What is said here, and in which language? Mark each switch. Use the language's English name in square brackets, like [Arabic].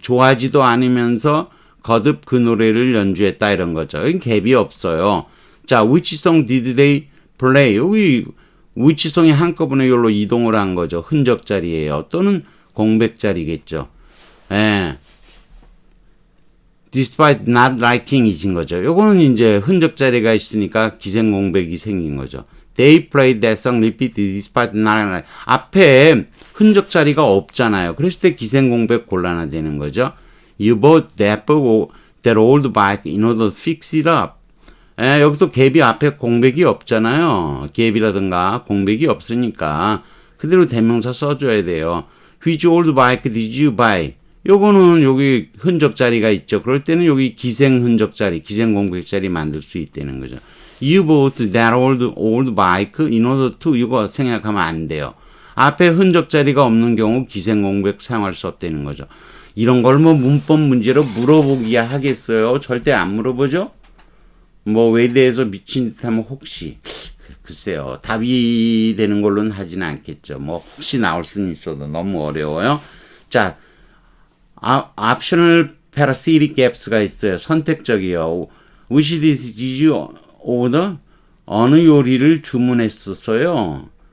[Korean] 좋아하지도 않으면서 거듭 그 노래를 연주했다 이런 거죠. 여기 갭이 없어요. [English] 자, which song did they play? [Korean] 여기 which song이 한꺼번에 여기로 이동을 한 거죠. 흔적 자리예요. 또는 공백 자리겠죠. 예. [English] despite not liking [Korean] 이진 거죠. 요거는 이제 흔적 자리가 있으니까 기생 공백이 생긴 거죠. [English] They played that song repeatedly despite not liking. [Korean] 앞에 흔적 자리가 없잖아요. 그랬을 때 기생 공백 곤란화되는 거죠. [English] You bought that old bike in order to fix it up. [Korean] 여기서 갭이 앞에 공백이 없잖아요. 갭이라든가 공백이 없으니까 그대로 대명사 써줘야 돼요. [English] Which old bike did you buy? [Korean] 요거는 여기 흔적 자리가 있죠. 그럴 때는 여기 기생 흔적 자리, 기생 공백 자리 만들 수 있다는 거죠. [English] You bought that old bike in order to [Korean] 이거 생각하면 안 돼요. 앞에 흔적 자리가 없는 경우 기생 공백 사용할 수 없다는 거죠. 이런 걸 뭐 문법 문제로 물어보기야 하겠어요. 절대 안 물어보죠. 뭐 외대에서 미친 듯 하면 혹시 글쎄요. 답이 되는 걸로는 하지는 않겠죠. 뭐 혹시 나올 수는 있어도 너무 어려워요. 자, optional parasitic gaps가 있어요. 선택적이요. [English] Which dish did you order? [Korean] 어느 요리를 주문했었어요.